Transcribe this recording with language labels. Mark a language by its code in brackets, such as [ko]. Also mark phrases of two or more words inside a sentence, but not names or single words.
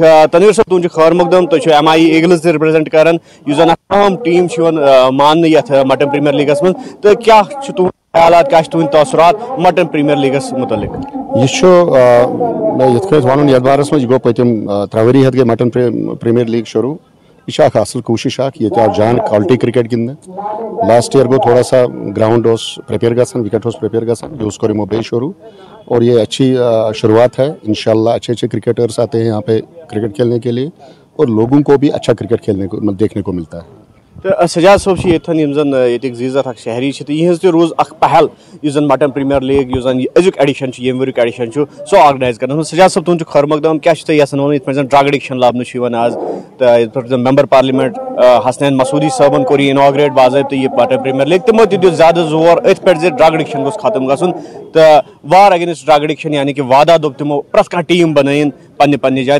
[ks] تنویر صٲب تُہُنٛد چھُ خٲر مقدم تُہۍ چھِو MI ایگلز تہِ رِپرٛزنٹ کران یُس زن اکھ اہم ٹیٖم چھُ یِوان ماننہٕ یتھ مٹن پریمیئر لیگس منٛز تہٕ کیاہ چھُ تُہُنٛد خیالات کیاہ چھِ تُہٕنٛدۍ تاثرات مٹن پریمیئر لیگس متعلق؟ یہ یتھ کٲٹھۍ ونُن یتھ بارس منٛز یہِ گوٚو پٔتِم 3 ؤری ہیٚتھ گٔے مٹن پریمیئر لیگ شروع. یہ چھِ اکھ اصل کوٗشش اکھ ییٚتہِ آو جان کالٹی کرکٹ گِنٛدنہٕ. [en] last year [ks] گوٚو [ur] تھوڑا سا [ks] گراؤنڈ اوس پریپیئر گژھان وکٹ اوس پریپیئر گژھان بیٚیہِ کوٚر یِمو بیٚیہِ شروع [ur] اور یہ اچھی شروعات ہے. انشاءاللہ اچھے اچھے کرکٹرس آتے ہیں یہاں پہ کرکٹ کھیلنے کے لیے اور لوگوں کو بھی اچھا کرکٹ کھیلنے کو دیکھنے کو ملتا ہے. [ks] تو سجاد صٲب چھِ ییٚتٮ۪ن یِم زن ییٚتِکۍ زیٖزت اکھ شہری چھِ تہٕ یِہٕنٛز تہِ روٗز اکھ پہل یُس زن مٹن پریمیئر لیگ یُس زن أزیُک ایڈِشن چھُ ییٚمہِ ؤریُک ایڈِشن چھُ سُہ آرگنایز کرنس منٛز. سجاد صٲب تُہُنٛد چھُ خٲر مقدم کیاہ چھُ تُہۍ یژھان ونُن یِتھ پٲٹھۍ زن ڈرگ اڈکشن لبنہٕ چھُ یِوان آز تہٕ یِتھ پٲٹھۍ زن [en] member parliament [ks] حسنین مسعودی صٲبن کوٚر یہِ اِناگریٹ باضٲبطہٕ یہِ مٹن پریمیئر لیگ تِمو تہِ دیُت زیادٕ زور أتھۍ پٮ۪ٹھ زِ [en] drug addiction [ks] گوٚژھ ختم گژھُن تہٕ [en] war against drug addiction [ks] یعنی کہ وادہ دوٚپ تِمو پرٛٮ۪تھ کانٛہہ ٹیٖم بنٲیِن پننہِ پننہِ جایہِ.